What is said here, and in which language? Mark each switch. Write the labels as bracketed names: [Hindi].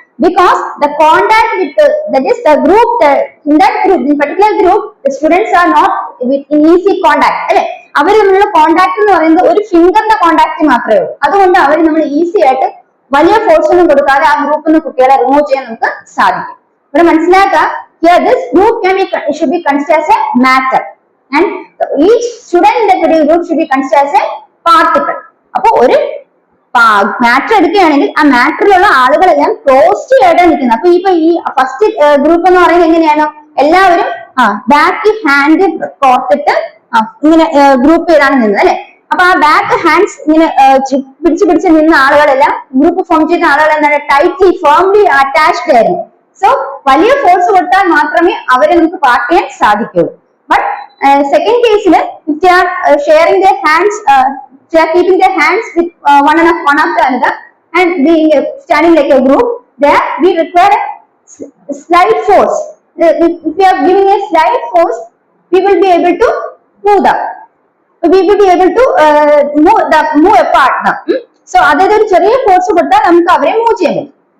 [English] Because the contact with that is the group, in that group, in particular group, the students are not in easy contact, [Malayalam] അല്ലെ, അവർ തമ്മിലുള്ള contact എന്ന് പറയുന്നത് ഒരു ഫിംഗറിന്റെ contact മാത്രമേ ഉള്ളൂ. അതുകൊണ്ട് അവർ നമ്മൾ ഈസി ആയിട്ട് വലിയ ഫോഴ്സ് ഒന്നും കൊടുക്കാതെ ആ ഗ്രൂപ്പിൽ നിന്ന് കുട്ടികളെ റിമൂവ് ചെയ്യാൻ നമുക്ക് സാധിക്കും. ഇവിടെ മനസ്സിലാക്കുക, [English] here this group should be considered as a matter and each student in that particular group should be considered as a particle. [Malayalam] അപ്പൊ ഒരു മാറ്റർ എടുക്കുകയാണെങ്കിൽ ആ മാറ്ററിലുള്ള ആളുകളെല്ലാം ക്ലോസ് ആയിട്ടാണ് നിൽക്കുന്നത്. അപ്പൊ ഈ ഫസ്റ്റ് ഗ്രൂപ്പ് എന്ന് പറയുന്നത് എങ്ങനെയാണോ, എല്ലാവരും ബാക്ക് ഹാൻഡ് കോർത്തിട്ട് ഇങ്ങനെ ഗ്രൂപ്പ് ചെയ്താണ് നിന്നത്, അല്ലെ. അപ്പൊ ആ ബാക്ക് ഹാൻഡ്സ് ഇങ്ങനെ പിടിച്ച് നിന്ന ആളുകളെല്ലാം, ഗ്രൂപ്പ് ഫോം ചെയ്ത ആളുകൾ എന്താണ്, ടൈറ്റ്ലി ഫേംലി അറ്റാച്ച്ഡ് ആയിരുന്നു. സോ വലിയ ഫോഴ്സ് കൊടുത്താൽ മാത്രമേ അവരെ നമുക്ക് പാർട്ട് ചെയ്യാൻ സാധിക്കുള്ളൂ. [English] But second കേസിൽ if they are sharing their hands, they are keeping their hands with one after another and being standing like a group, there we require a slight force. If we are giving a slight force, we will be able to move them. We will be able to move apart them. [Malayalam] So അതായത് ഒരു ചെറിയ force കൊടുത്താൽ നമുക്ക് അവരെ move ചെയ്യാൻ പറ്റും.